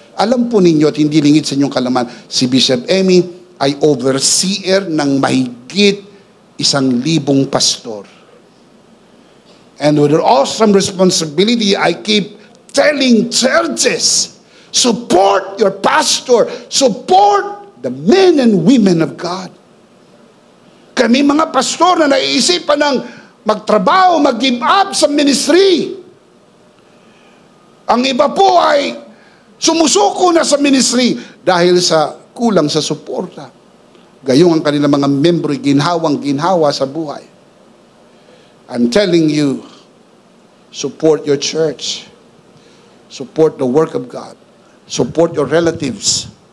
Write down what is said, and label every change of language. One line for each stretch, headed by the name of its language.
Filipino: Alam po ninyo at hindi lingid sa inyong kalaman, si Bishop Emmy ay overseer ng mahigit 1,000 pastor.
English: And with awesome responsibility, I keep telling churches, support your pastor, support the men and women of God.
Filipino: Kami mga pastor na naiisipan ng magtrabaho, mag-give up sa ministry. Ang iba po ay sumusuko na sa ministry dahil sa kulang sa suporta. Gayong ang kanilang mga membro ginhawang-ginhawa sa buhay.
English: I'm telling you, support your church. Support the work of God. Support your relatives.